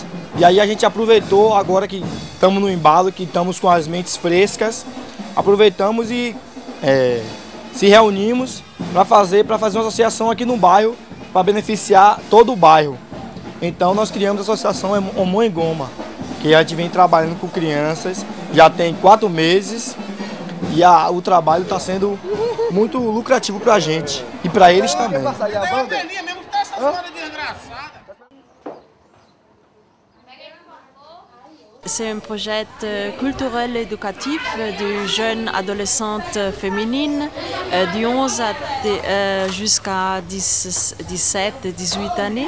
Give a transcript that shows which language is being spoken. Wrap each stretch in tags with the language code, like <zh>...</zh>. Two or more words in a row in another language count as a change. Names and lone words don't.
<pt>E aí a gente aproveitou, agora que estamos no embalo, que estamos com as mentes frescas, aproveitamos e se reunimos para fazer uma associação aqui no bairro, para beneficiar todo o bairro. Então nós criamos a associação Omon Engoma, que a gente vem trabalhando com crianças, já tem 4 meses, e o trabalho está sendo muito lucrativo para a gente e para eles também.</pt> <fr>C'est un projet culturel et éducatif de jeunes adolescentes féminines du 11 jusqu'à 17-18 années.</fr>